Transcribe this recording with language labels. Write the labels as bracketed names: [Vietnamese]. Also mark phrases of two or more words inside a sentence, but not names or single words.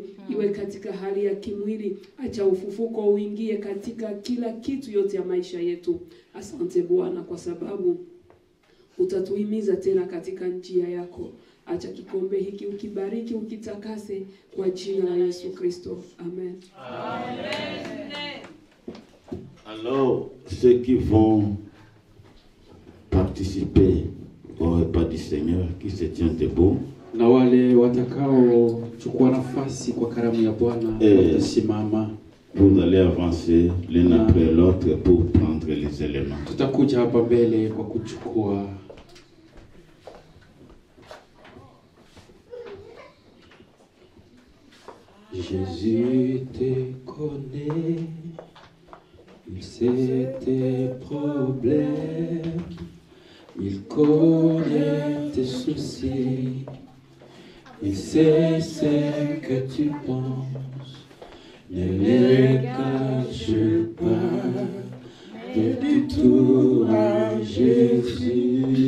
[Swahili] Iwe katika hali ya kimwili, acha ufufuko uingie katika kila kitu yote ya maisha yetu. Asante Bwana kwa sababu utatuhimiza tena katika njia yako. Acha kikombe hiki ukibariki, ukitakase kwa jina la Yesu Kristo. Amen. Amen. [French] Alors, ceux qui vont participer au repas du Seigneur, qui se tient debout, [Swahili] na wale watakao chukua nafasi kwa karamu ya Bwana watasimama. [French] Vous allez avancer l'un après l'autre pour prendre les éléments. [Swahili] Tutakuja hapa mbele kwa kuchukua. [French] Jésus te connaît, il sait tes problèmes, il connaît tes soucis, il sait ce que tu penses, ne les cache pas, dis tout à Jésus.